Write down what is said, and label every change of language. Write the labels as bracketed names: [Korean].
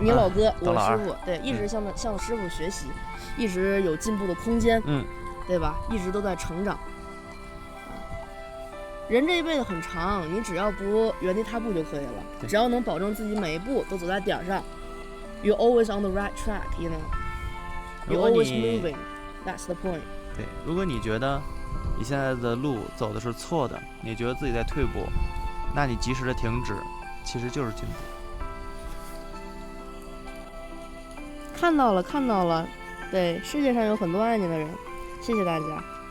[Chinese] 你老哥，我师傅，对，一直向师傅学习，一直有进步的空间，对吧？一直都在成长。人这一辈子很长，你只要不原地踏步就可以了，只要能保证自己每一步都走在点上。 [English] You're always on the right track, you know. You're always moving. That's the point. [Chinese] 对，如果你觉得你现在的路走的是错的，你觉得自己在退步，那你及时的停止，其实就是进步。看到了，对，世界上有很多爱你的人，谢谢大家。